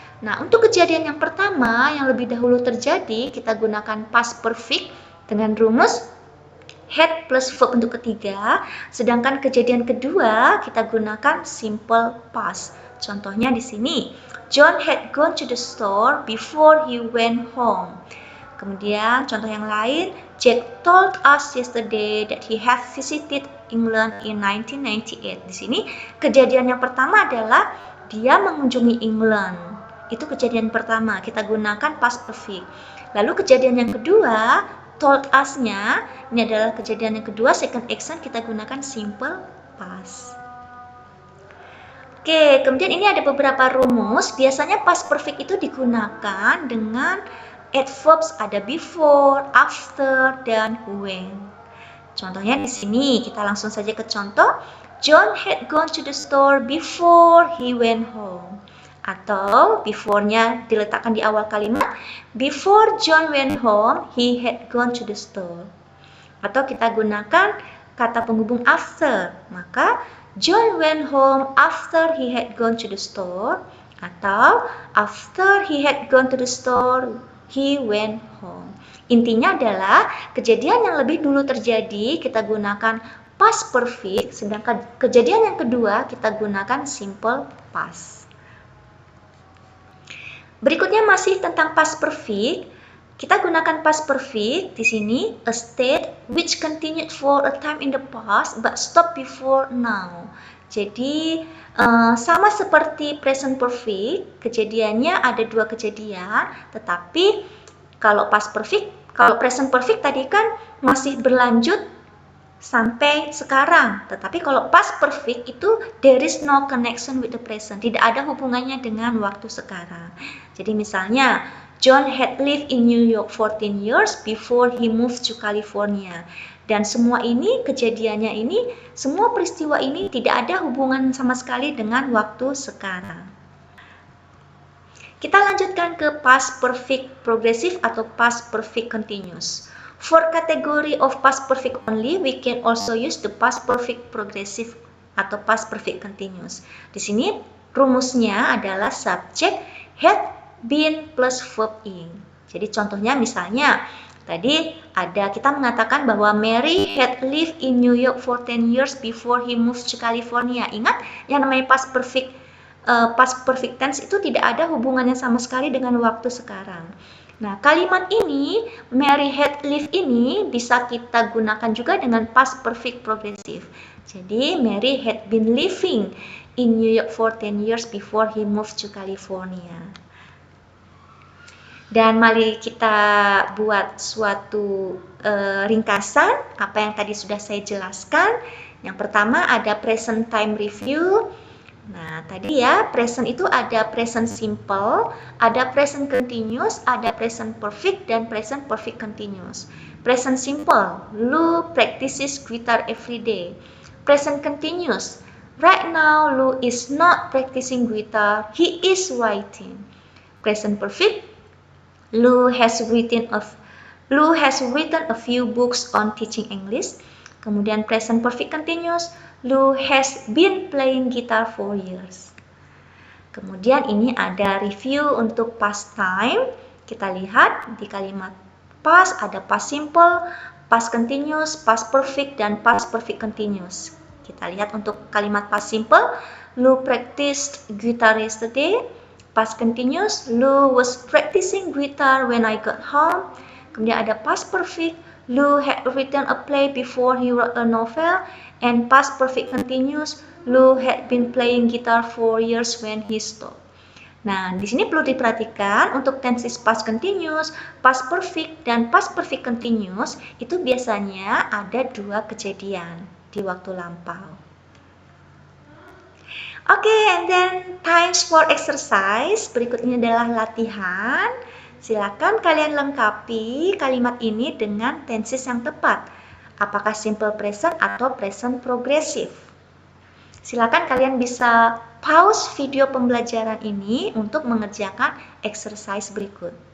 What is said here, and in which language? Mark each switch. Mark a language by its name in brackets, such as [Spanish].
[Indonesian] Nah, untuk kejadian yang pertama yang lebih dahulu terjadi, kita gunakan past perfect dengan rumus had plus verb untuk ketiga, sedangkan kejadian kedua kita gunakan simple past. Contohnya di sini, [English] John had gone to the store before he went home. [Indonesian] Kemudian contoh yang lain, [English] Jack told us yesterday that he had visited England in 1998. [Indonesian] Di sini kejadian yang pertama adalah dia mengunjungi England. Itu kejadian pertama, kita gunakan past perfect. Lalu kejadian yang kedua, told us-nya, ini adalah kejadian yang kedua, [English] second action, [Indonesian] kita gunakan simple past. Oke, kemudian ini ada beberapa rumus. Biasanya past perfect itu digunakan dengan adverbs ada before, after, dan when. Contohnya di sini, kita langsung saja ke contoh. [English] John had gone to the store before he went home. [Indonesian] Atau before-nya diletakkan di awal kalimat. [English] Before John went home, he had gone to the store. [Indonesian] Atau kita gunakan kata penghubung after. Maka [English] John went home after he had gone to the store. Atau after he had gone to the store, he went home. [Indonesian] Intinya adalah kejadian yang lebih dulu terjadi kita gunakan past perfect, sedangkan kejadian yang kedua kita gunakan simple past. Berikutnya masih tentang past perfect. Kita gunakan past perfect di sini, [English] a state which continued for a time in the past but stopped before now. [Indonesian] Jadi sama seperti present perfect, kejadiannya ada dua kejadian, tetapi kalau past perfect, kalau present perfect tadi kan masih berlanjut sampai sekarang, tetapi kalau past perfect itu [English] there is no connection with the present, [Indonesian] tidak ada hubungannya dengan waktu sekarang. Jadi misalnya [English] John had lived in New York 14 years before he moved to California. [Indonesian] Dan semua ini, kejadiannya ini, semua peristiwa ini tidak ada hubungan sama sekali dengan waktu sekarang. Kita lanjutkan ke past perfect progressive atau past perfect continuous. [English] For category of past perfect only, we can also use the past perfect progressive atau past perfect continuous. [Indonesian] Di sini rumusnya adalah subject had been plus verb in. Jadi contohnya misalnya tadi ada kita mengatakan bahwa [English] Mary had lived in New York for 10 years before he moved to California. [Indonesian] Ingat yang namanya past perfect tense itu tidak ada hubungannya sama sekali dengan waktu sekarang. Nah, kalimat ini Mary had lived ini bisa kita gunakan juga dengan past perfect progressive. [English] Jadi Mary had been living in New York for 10 years before he moved to California. [Indonesian] Dan mari kita buat suatu ringkasan apa yang tadi sudah saya jelaskan. Yang pertama ada present time review. Nah, tadi ya, present itu ada present simple, ada present continuous, ada present perfect, dan present perfect continuous. [English] Present simple, Lou practices guitar every day. Present continuous, right now Lou is not practicing guitar, he is writing. Present perfect, Lou has written a few books on teaching English. Kemudian present perfect continuous, Lou has been playing guitar for years. [Indonesian] Kemudian ini ada review untuk past time. Kita lihat di kalimat past ada past simple, past continuous, past perfect, dan past perfect continuous. Kita lihat untuk kalimat [English] past simple, Lou practiced guitar yesterday. Past continuous, Lou was practicing guitar when I got home. [Indonesian] Kemudian ada [English] past perfect, Lou had written a play before he wrote a novel. And past perfect continuous, Lou had been playing guitar for years when he stopped. [Indonesian] Nah, di sini perlu diperhatikan untuk tenses past continuous, past perfect, dan past perfect continuous itu biasanya ada dua kejadian di waktu lampau. [English] Oke, and then times for exercise. [Indonesian] Berikutnya adalah latihan. Silakan kalian lengkapi kalimat ini dengan tenses yang tepat. Apakah simple present atau present progressive. Silakan kalian bisa pause video pembelajaran ini untuk mengerjakan exercise berikut.